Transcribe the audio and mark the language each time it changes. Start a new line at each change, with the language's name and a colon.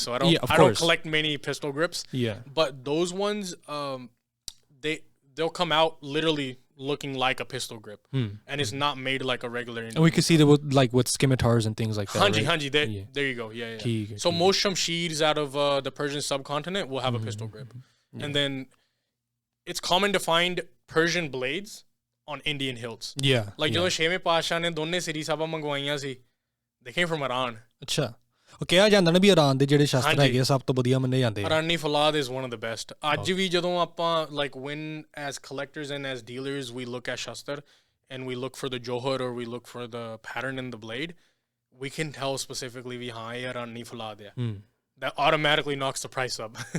English: So I don't collect many pistol grips. But those ones, they'll come out literally looking like a pistol grip, and it's not made like a regular Indian. And we can see that with scimitars and things like that. Hanji, there you go. Yeah. So most shamshirs out of the Persian subcontinent will have a pistol grip, and then it's common to find Persian blades on Indian hilts.
Punjabi: Like ਜਦੋਂ 6ਵੇਂ ਪਾਤਸ਼ਾਹ ਨੇ ਦੋਨੇ ਸ੍ਰੀ ਸਾਹਿਬਾਂ ਮੰਗਵਾਈਆਂ ਸੀ
English: they came from Iran.
Punjabi: ਅੱਛਾ ਉਹ ਕਿਹਾ ਜਾਂਦਾ ਨਾ ਵੀ ਇਰਾਨ ਦੇ ਜਿਹੜੇ ਸ਼ਸਤਰ ਹੈਗੇ ਸਭ ਤੋਂ ਵਧੀਆ ਮੰਨੇ ਜਾਂਦੇ ਆ
English: Irani Falad is one of the best.
Punjabi: ਅੱਜ ਵੀ ਜਦੋਂ ਆਪਾਂ
English: like when as collectors and as dealers we look at shastar and we look for the johar or we look for the pattern in the blade we can tell specifically
Punjabi: ਵੀ ਹਾਂ ਇਹ Irani Falad ਆ
English: that automatically knocks the price up.